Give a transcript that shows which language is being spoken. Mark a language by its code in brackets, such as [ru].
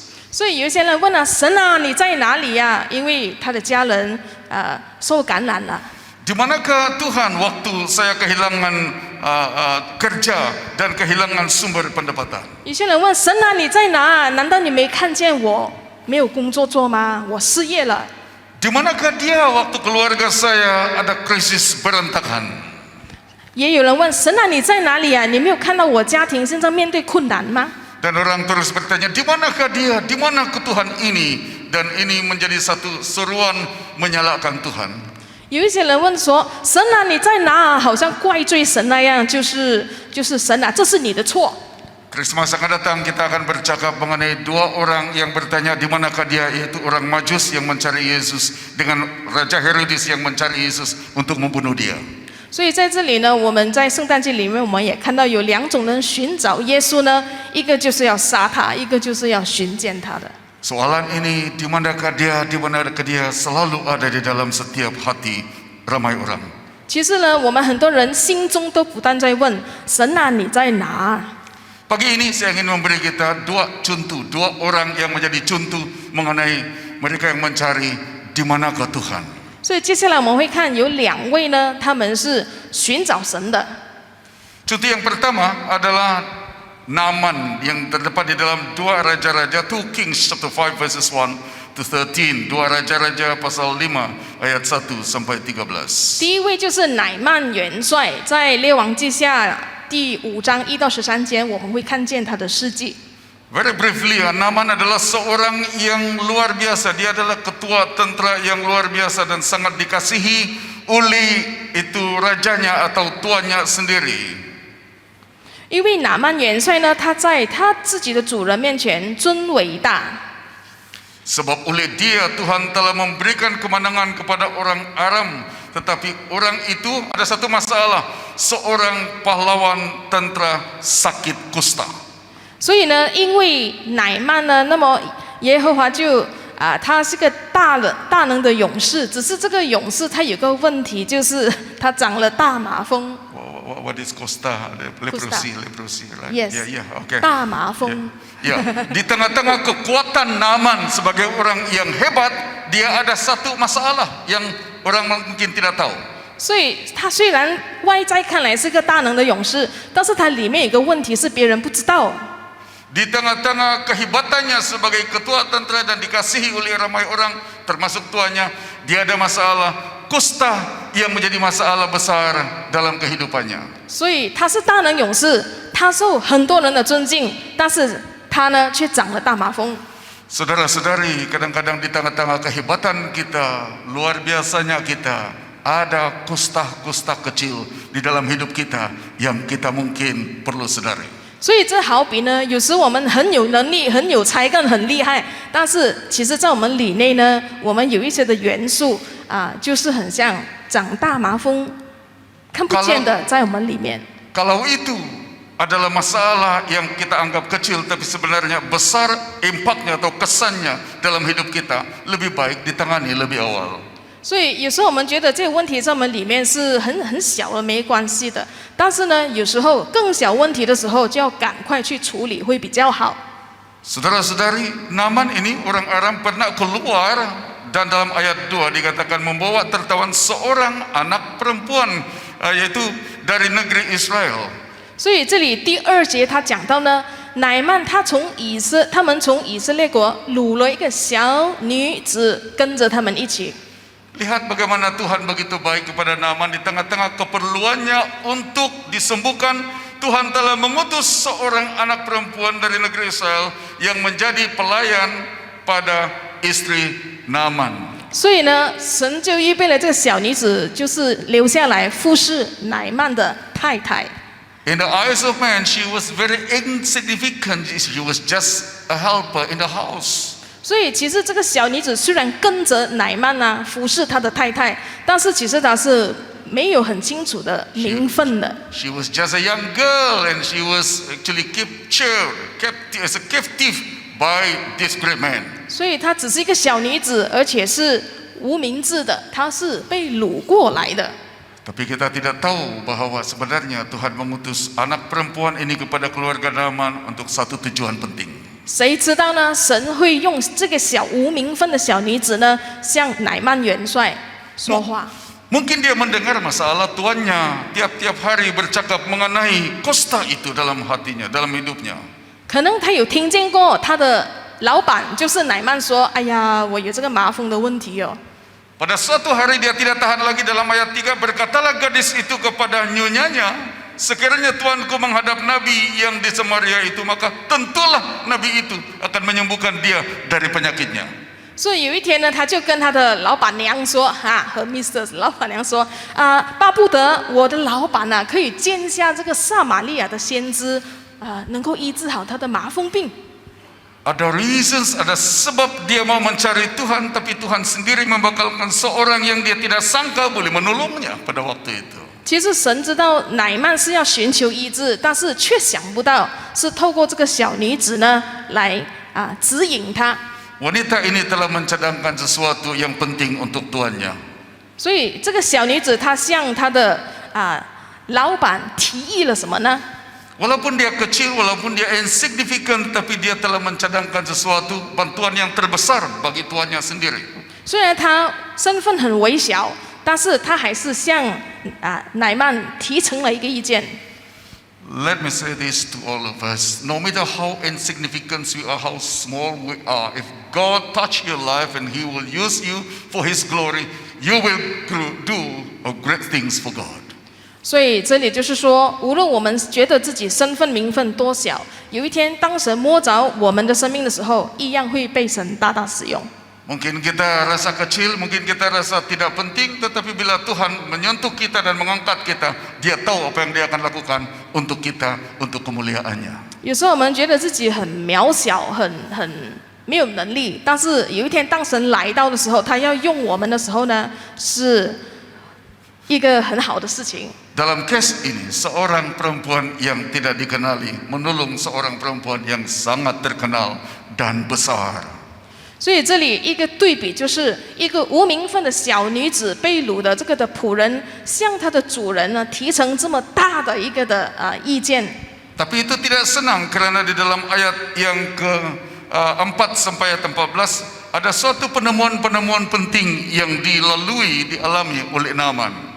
[zh] 所以有一些人问神啊，你在哪里呀？因为他的家人受感染了。 [ms] Di manakah Tuhan waktu saya kehilangan kerja dan kehilangan sumber pendapatan? [zh] 有些人问神啊，你在哪？难道你没看见我没有工作做吗？我失业了。 [ms] Di manakah dia waktu keluarga saya ada krisis berantakan? [zh] 也有人问神啊，你在哪里啊？你没有看到我家庭现在面对困难吗？ [ms] Dan orang terus bertanya, di manakah dia, di mana Tuhan ini? Dan ini menjadi satu seruan menyalahkan Tuhan. [zh] 有一些人问说神啊，你在哪？好像怪罪神那样，就是神啊，这是你的错。 [ms] Christmas akan datang kita akan bercakap mengenai dua orang yang bertanya di manakah dia, yaitu orang Majus yang mencari Yesus dengan Raja Herodes yang mencari Yesus untuk membunuh dia. [zh] 所以在这里呢，我们在圣诞节里面，我们也看到有2种人寻找耶稣呢，一个就是要杀他，一个就是要寻见他的。 [ms] Soalan ini di manakah dia selalu ada di dalam setiap hati ramai orang. [zh] 其实呢，我们很多人心中都不断在问神啊，你在哪？ [ms] Pagi ini saya ingin memberi kita dua contoh, dua orang yang menjadi contoh mengenai mereka yang mencari di manakah Tuhan. [zh] 所以接下来我们会看有2位呢，他们是寻找神的。 [ms] Contoh yang pertama adalah Naaman yang terdapat di dalam 2 Raja-Raja, [en] 2 Kings chapter 5 verses 1 to 13, [ms] 2 Raja-Raja pasal 5 ayat 1 sampai 13. [zh] 第一位就是乃曼元帅，在列王记下第5章1到13节，我们会看见他的事迹。 [en] Very briefly, [ms] Naaman adalah seorang yang luar biasa. Dia adalah ketua tentara yang luar biasa dan sangat dikasihi Uli itu rajanya atau tuannya sendiri. [zh] 因为拿曼元帅呢，他在他自己的主人面前尊伟大， [ms] Sebab oleh dia Tuhan telah memberikan kemenangan kepada orang Aram. Tetapi orang itu ada satu masalah, seorang pahlawan tentara sakit kusta. [zh] 所以呢，因为乃曼呢，那么耶和华就他是个大能的勇士，只是这个勇士他有个问题，就是他长了大麻风。 [en] What is kusta? Leprosy, right? Yes. Yeah, okay. [zh] 大麻风。 [ms] Ya, di tengah-tengah kekuatan Naaman sebagai orang yang hebat, dia ada satu masalah yang orang mungkin tidak tahu. [zh] 所以他虽然外在看来是个大能的勇士，但是他里面有个问题是别人不知道。 [ms] Di tengah-tengah kehebatannya sebagai ketua tentara dan dikasihi oleh ramai orang, termasuk tuannya, dia ada masalah kusta yang menjadi masalah besar dalam kehidupannya. [zh] 所以他是大能勇士，他受很多人的尊敬，但是他呢却长了大麻风。 [ms] Saudara-saudari, kadang-kadang di tengah-tengah kehebatan kita, luar biasanya kita, ada kusta-kusta kecil di dalam hidup kita yang kita mungkin perlu sadari. [zh] 所以这好比呢，有时我们很有能力、很有才干、很厉害，但是其实在我们里内呢，我们有一些的元素就是很像长大麻风，看不见的在我们里面。 [ms] Kalau itu adalah masalah yang kita anggap kecil, tapi sebenarnya besar impaknya atau kesannya dalam hidup kita, lebih baik ditangani lebih awal. [zh] 所以有时候我们觉得这个问题在我们里面是很小的，没关系的。但是呢，有时候更小问题的时候，就要赶快去处理，会比较好。 [ms] Saudara-saudari, Naaman ini orang Aram pernah keluar dan dalam ayat 2 dikatakan membawa tertawan seorang anak perempuan, yaitu dari negeri Israel. [zh] 所以这里第2节他讲到呢，乃曼他们从以色列国掳了一个小女子，跟着他们一起。 [ms] Lihat bagaimana Tuhan begitu baik kepada Naaman di tengah-tengah keperluannya untuk disembuhkan. Tuhan telah mengutus seorang anak perempuan dari negeri Israel yang menjadi pelayan pada istri Naaman. [zh] 所以呢，神就预备了这个小女子，就是留下来服侍乃曼的太太。 [en] In the eyes of man, she was very insignificant. She was just a helper in the house. [zh] 所以其实这个小女子虽然跟着乃曼服侍他的太太，但是其实她是没有很清楚的名分的。 [en] She was just a young girl, and she was actually kept as a captive by this great man. [zh] 所以她只是一个小女子，而且是无名字的，她是被掳过来的。 [ms] Tapi kita tidak tahu bahwa sebenarnya Tuhan mengutus anak perempuan ini kepada keluarga Naaman untuk satu tujuan penting. [zh] 谁知道呢？神会用这个小无名分的小女子呢，向乃曼元帅说话。 [ms] Mungkin dia mendengar masalah tuannya, tiap-tiap hari bercakap mengenai kusta itu dalam hatinya, dalam hidupnya. [zh] 可能他有听见过他的老板就是乃曼说：“哎呀，我有这个麻风的问题哦。” [ms] Pada suatu hari dia tidak tahan lagi, dalam ayat 3 berkatalah gadis itu kepada nyonyanya, sekiranya tuanku menghadap nabi yang di Samaria itu, maka tentulah nabi itu akan menyembuhkan dia dari penyakitnya. [zh] 所以有一天呢，他就跟他的老板娘说，和 Mr. 老板娘说，巴不得我的老板可以见下这个撒玛利亚的先知，能够医治好他的麻风病。 [ms] Ada reasons, ada sebab dia mau mencari Tuhan, tapi Tuhan sendiri membakalkan seorang yang dia tidak sangka boleh menolongnya pada waktu itu. [zh] 其实神知道乃曼是要寻求医治，但是却想不到是透过这个小女子呢来指引他。 [ms] Wanita ini telah mencadangkan sesuatu yang penting untuk tuannya. [zh] 所以这个小女子她向她的老板提议了什么呢？ [ms] Walaupun dia kecil, walaupun dia insignificant, tapi dia telah mencadangkan sesuatu bantuan yang terbesar bagi tuannya sendiri. [zh] 虽然她身份很微小，但是她还是向乃曼提成了一个意见。 [en] Let me say this to all of us: no matter how insignificant we are, how small we are, if God touch your life and He will use you for His glory, you will do great things for God. [zh] 所以这里就是说，无论我们觉得自己身份名分多小，有一天当神摸着我们的生命的时候，一样会被神大大使用。 [ms] Mungkin kita rasa kecil, mungkin kita rasa tidak penting, tetapi bila Tuhan menyentuh kita dan mengangkat kita, Dia tahu apa yang Dia akan lakukan untuk kita, untuk kemuliaannya. [zh] 有时候我们觉得自己很渺小，很没有能力，但是有一天当神来到的时候，他要用我们的时候呢，是一个很好的事情。 [ms] Dalam case ini, seorang perempuan yang tidak dikenali menolong seorang perempuan yang sangat terkenal dan besar. [zh] 所以这里一个对比，就是一个无名分的小女子被掳的这个的仆人，向他的主人呢提成这么大的一个的意见。 [ms] Tapi itu tidak senang kerana di dalam ayat yang ke-4 sampai ayat 14 ada suatu penemuan-penemuan penting yang dialami oleh Naaman.